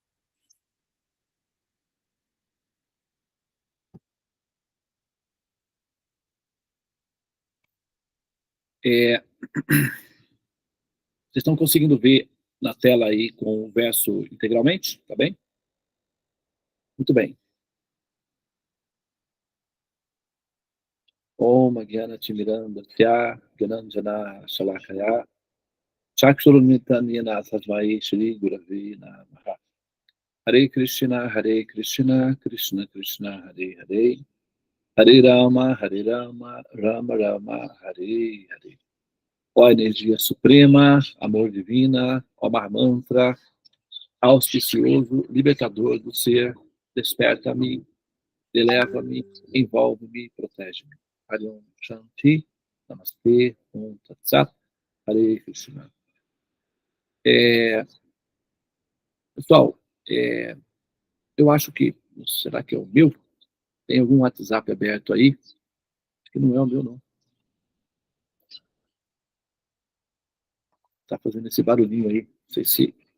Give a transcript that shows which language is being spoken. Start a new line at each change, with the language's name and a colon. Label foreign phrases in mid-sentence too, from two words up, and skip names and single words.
Portuguese: Vocês estão conseguindo ver na tela aí com o verso integralmente? Tá bem? Muito bem.
Sanskrit: Om Gyana Timiranda Tya Gyananjana Shalakaya Chakshurunitanyana Tasmai Shri Gurave Namaha. Hare Krishna, Krishna Krishna, Hare Hare. Hare Rama, Rama Rama, Hare Hare.
Portuguese: Ó energia suprema, amor divina, ó Mar Mantra, auspicioso, libertador do ser, desperta-me, eleva-me, envolve-me, protege-me.
Sanskrit: Hare Om Shanti, Namastê, Om Tat Sat, Hare Krishna.
Portuguese: Pessoal, eu acho que, será que é o meu? Tem algum WhatsApp aberto aí? Acho que não é o meu, não. Tá fazendo esse barulhinho aí, não sei se...